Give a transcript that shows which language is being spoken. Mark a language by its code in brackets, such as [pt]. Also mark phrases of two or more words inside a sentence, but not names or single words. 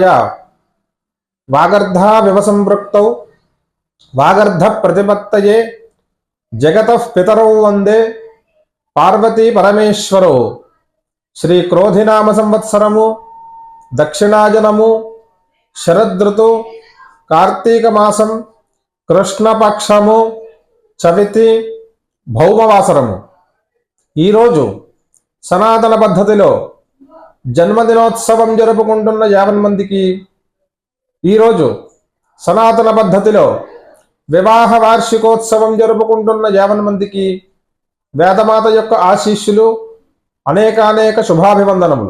[sa] वागर्धाविव संपृक्तौ वागर्धप्रतिपत्तये जगतः पितरौ वन्दे पार्वती परमेश्वरौ। [te] శ్రీ క్రోధినామ సంవత్సరము దక్షిణాయనము శరదృతు కార్తీక మాసం కృష్ణపక్షము చవితి భౌమవాసరము। ఈరోజు సనాతన పద్ధతిలో జన్మదినోత్సవం జరుపుకుంటున్న 50 మందికి, ఈరోజు సనాతన పద్ధతిలో వివాహ వార్షికోత్సవం జరుపుకుంటున్న 50 మందికి వేదమాత యొక్క ఆశీస్సులు, అనేకానేక శుభాభివందనములు।